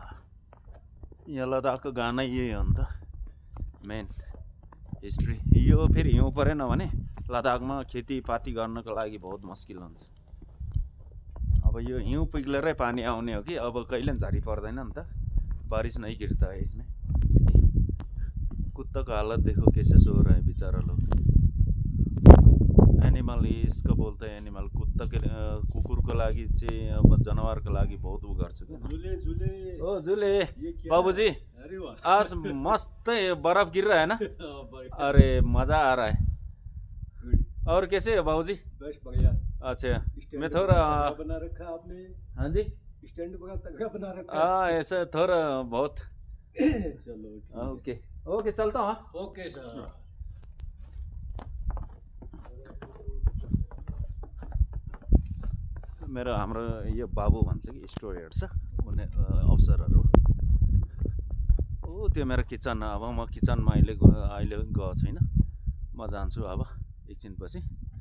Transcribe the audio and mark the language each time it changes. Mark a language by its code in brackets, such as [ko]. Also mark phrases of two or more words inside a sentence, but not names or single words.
[ne] यहाँ लद्दाखको गाना यही हो नि त [en] main history [ne] यो फेरि हिउँ परेन भने लद्दाखमा खेतीपाती गर्नको लागि [hi] बहुत मुस्किल [ne] हुन्छ अब यो हिउँ पिघलेरै पानी आउने हो कि अब कहिले पनि झरी पर्दैन नि त [hi] बारिश नहीं गिरता है इसमें कुत्ता का हालत देखो कैसे सो रहा है बेचारा लोग एनिमल इसको बोलते हैं एनिमल कुत्ता के [ne] कुकुर को लागि चाहिँ अब जनावर को लागि बहुत वो गर्छ के [hi] झूले झूले ओ झूले बाबूजी अरे वाह आज मस्त बर्फ गिर रहा है ना अरे मजा आ रहा है और कैसे है बाबूजी बस बढ़िया अच्छा मैं थोड़ा बना रखा आपने हाँ जी स्टैंड बड़ा तगड़ा बना रखा हाँ ऐसा थोड़ा बहुत चलो [en] okay okay [hi] चलता हूँ [en] okay sir [ne] मेरो हाम्रो यो बाबु भन्छ कि स्टोरीहरू छ उनी अफसरहरू ओ त्यो मेरो किचन अब म किचनमा अहिले गएको छैन म जान्छु अब एकछिनपछि